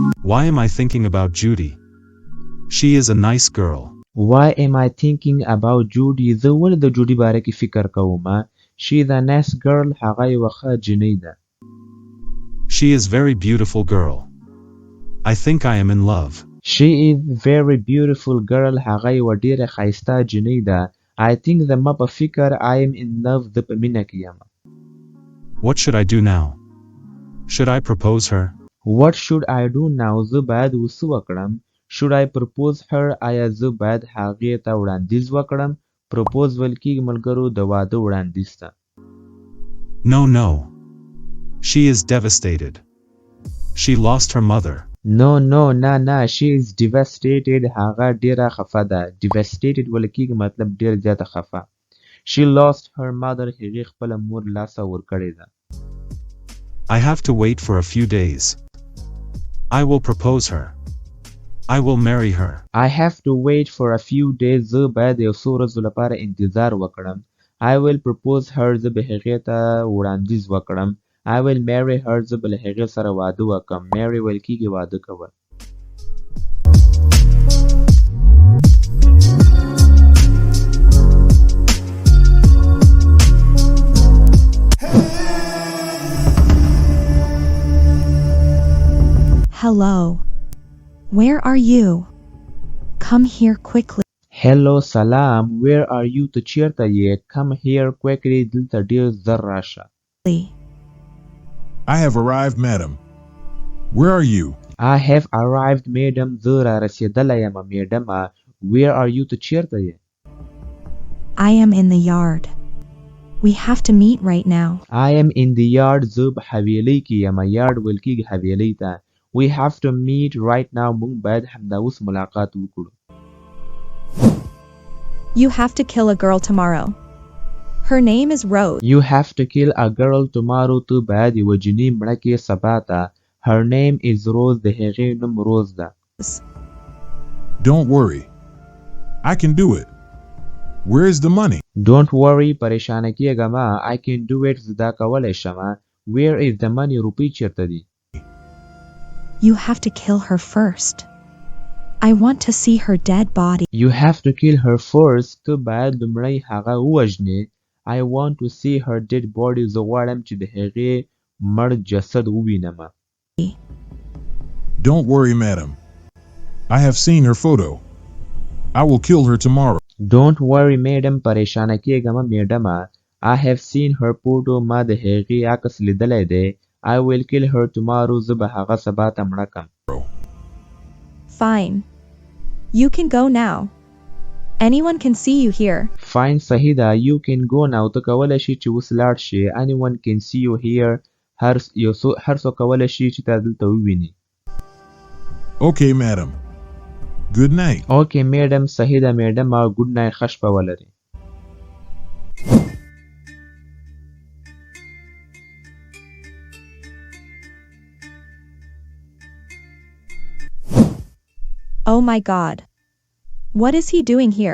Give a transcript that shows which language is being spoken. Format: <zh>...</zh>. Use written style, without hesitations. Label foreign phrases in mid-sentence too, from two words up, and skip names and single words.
<en>Why am I thinking about Judy? She is a nice girl. Why am I thinking about Judy?</en> <ps>زه ولې د جوډي باره کې فکر کوم؟</ps> <en>She is a nice girl.</en> <ps>هغه یوه ښه جنۍ ده.</ps> <en>She is very beautiful girl. I think I am in love. She is very beautiful girl.</en> <ps>هغه یوه ډېره ښایسته جنۍ ده.</ps> <en>I think</en> <ps>زما په فکر</ps> <en>I am in love.</en> <ps>زه په مینه کې یم.</ps> <en>What should I do now? Should I propose her? What should I do now?</en> <ps>زه باید څه وکړم؟</ps> <en>Should I propose her?</en> <ps>آیا زه باید هغې ته وړاندیز وکړم؟ propose ویل کېږي ملګرو د واده وړاندیز ته.</ps> <en>No. She is devastated. She lost her mother. No, نه. She is devastated.</en> <ps>هغه ډېره خفه ده. devastated ویل کېږي مطلب ډېر زیاته خفه.</ps> <en>She lost her mother.</en> <ps>هغې خپله مور لاسه ورکړې ده.</ps> <en>I have to wait for a few days. I will propose her. I will marry her. I have to wait for a few days.</en> <ps>زه باید یو څو ورځو لپاره انتظار وکړم.</ps> <en>I will propose her.</en> <ps>زه به هغې ته وړاندیز وکړم.</ps> <en>I will marry her.</en> <ps>زه به له هغې سره واده وکړم. marry ویل کېږي واده کول.</ps> <en>Hello. Where are you? Come here quickly. Hello, salam. Where are you?</en> <ps>ته چېرته یې؟</ps> <en>Come here quickly.</en> <ps>دلته ډېر زر راشه.</ps> <en>I have arrived, madam. Where are you? I have arrived, madam.</en> <ps>زه را رسېدلی یم میډمه.</ps> <en>Where are you?</en> <ps>ته چېرته یې؟</ps> <en>I am in the yard. We have to meet right now. I am in the yard.</en> <ps>زه په حویلۍ کې یم. یارډ ویل کېږي حویلۍ ته.</ps> <en>We have to meet right now.</en> <ps>مونږ باید همدا اوس ملاقات وکړو.</ps> <en>You have to kill a girl tomorrow. Her name is Rose. You have to kill a girl tomorrow.</en> <ps>ته باید یوه جنۍ مړه کړې سبا ته.</ps> <en>Her name is Rose.</en> <ps>د هغې نوم روز ده.</ps> <en>Don't worry. I can do it. Where is the money? Don't worry.</en> <ps>پریشانه کېږه مه.</ps> <en>I can do it.</en> <ps>زه دا کولی شمه.</ps> <en>Where is the money?</en> <ps>روپۍ چېرته دي؟</ps> <en>You have to kill her first. I want to see her dead body. You have to kill her first.</en> <ps>ته باید لومړی هغه ووژنې.</ps> <en>I want to see her dead body.</en> <ps>زه غواړم چې د هغې مړ جسد ووینم.</ps> <en>Don't worry, madam. I have seen her photo. I will kill her tomorrow. Don't worry, madam.</en> <ps>پریشانه کېږه مه میډمه.</ps> <en>I have seen her photo.</en> <ps>ما د هغې عکس لیدلی دی.</ps> <en>I will kill her tomorrow.</en> <ps>زه به هغه سبا ته مړه کړم.</ps> <en>Fine. You can go now. Anyone can see you here. Fine.</en> <ps>صحیح ده.</ps> <en>You can go now.</en> <ps>ته کولی شي چې اوس لاړ شې.</ps> <en>Anyone can see you here.</en> <ps>هر څوک کولی شي چې تا دلته وویني.</ps> <en>Okay, madam. Good night. Okay, madam.</en> <ps>صحیح ده میډم.</ps> <en>Good night.</en> <ps>ښه شپه ولرې.</ps> <en>Oh my God. What is he doing here?</en>